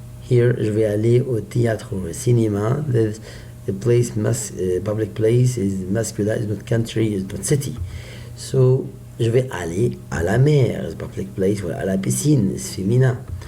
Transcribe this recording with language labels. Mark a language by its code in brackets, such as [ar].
[fr] Here je vais aller au théâtre or au cinéma. [en] The place public place is masculine, is not country, is not city. [fr] So je vais aller à la mer, [en] is public place, [fr] or à la piscine, is féminin.